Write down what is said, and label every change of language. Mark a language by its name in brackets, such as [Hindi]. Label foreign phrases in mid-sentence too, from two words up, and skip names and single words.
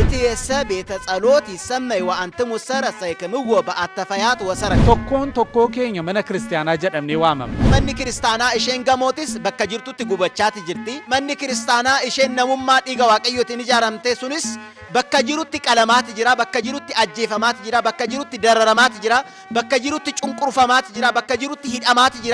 [Oromo] keessa beeta [Geez] ጸሎት ይሰመይ ወአንተሙ ሰረሰይከምዎ በአተፈያት ወሰረ [Oromo] tokkoo keenya mana kiristaanaa jedhamnee waamamna. manni kiristaanaa isheen gamootis bakka jirtutti gubachaati jirti. manni kiristaanaa isheen namummaa dhiiga waaqayyootiin ijaaramte sunis bakka jirutti qalamaati jira, bakka jirutti ajjeefamaati jira, bakka jirutti dararamaati jira, bakka jirutti cunqurfamaati jira, bakka jirutti hidhamaati jira.